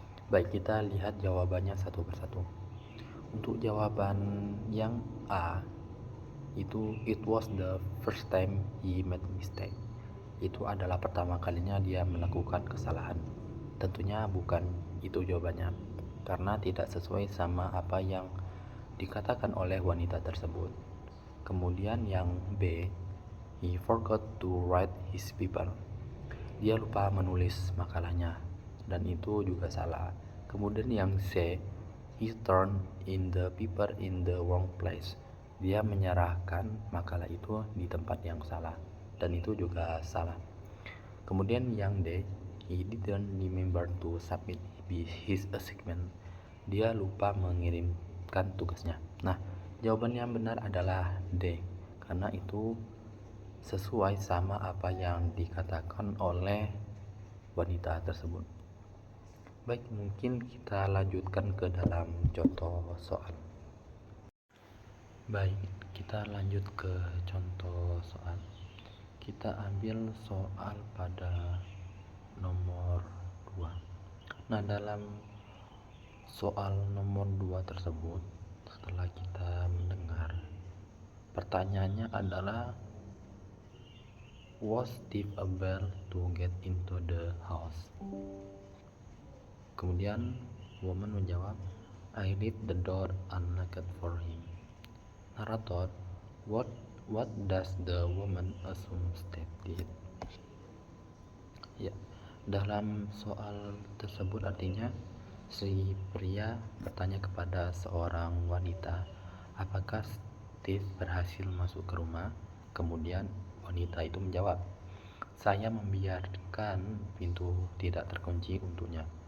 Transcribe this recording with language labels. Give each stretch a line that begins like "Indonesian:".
Indonesian: Baik, kita lihat jawabannya satu persatu. Untuk jawaban yang A, itu
English: it was the first time he made mistake.
Indonesian: Itu adalah pertama kalinya dia melakukan kesalahan. Tentunya bukan itu jawabannya, karena tidak sesuai sama apa yang dikatakan oleh wanita tersebut. Kemudian yang B,
English: he forgot to write his paper.
Indonesian: Dia lupa menulis makalahnya, dan itu juga salah. Kemudian yang C,
English: he turned in the paper in the wrong place.
Indonesian: Dia menyerahkan makalah itu di tempat yang salah, dan itu juga salah. Kemudian yang D,
English: he didn't remember to submit his assignment.
Indonesian: Dia lupa mengirimkan tugasnya. Nah, jawaban yang benar adalah D, karena itu sesuai sama apa yang dikatakan oleh wanita tersebut. Baik, mungkin kita lanjutkan ke dalam contoh soal. Baik, kita lanjut ke contoh soal. Kita ambil soal pada nomor 2. Nah, dalam soal nomor 2 tersebut setelah kita mendengar, pertanyaannya adalah,
English: was Steve able to get into the house?
Indonesian: Kemudian woman menjawab,
English: I left the door unlocked for him. Narator, what does the woman assume Steve did?
Indonesian: Ya, dalam soal tersebut artinya si pria bertanya kepada seorang wanita, apakah Steve berhasil masuk ke rumah? Kemudian wanita itu menjawab, saya membiarkan pintu tidak terkunci untuknya.